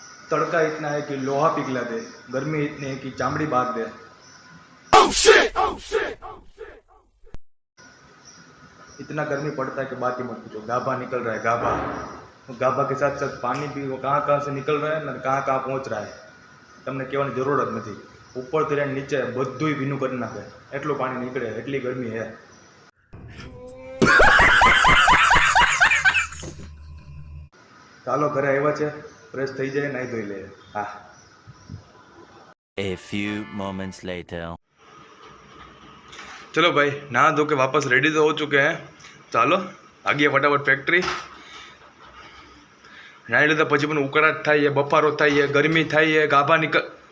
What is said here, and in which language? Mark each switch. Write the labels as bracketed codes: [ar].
[hi] तड़का इतना है कि लोहा पिघला दे, गर्मी इतनी है कि चामड़ी बांध दे. इतना गर्मी पड़ता है कि बात ही मत पूछो. गाभा निकल रहा है, गाभा. गाभा के साथ साथ पानी भी वो कहाँ से निकल रहा है ना कहाँ पहुँच रहा है, [gu] તમને કહેવાની જરૂર જ નથી. ઉપરથી લઈને નીચે બધુંય ભીનું કરી નાખે, એટલું પાણી નીકળે, એટલી ગરમી છે. ચાલો ઘરે આવ્યા છે, ફ્રેશ થઈ જાય, નાહી ધોઈ લે. હા. [en] A few moments later. [hi] चलो भाई, नहा धो के वापस रेडी तो हो चुके हैं. [gu] ચાલો ભાગીએ ફટાફટ ફેક્ટરી. નાહી લીધા પછી પણ ઉકળાટ થાય, બફારો થાય, ગરમી થાય, ગાભા નીકળ.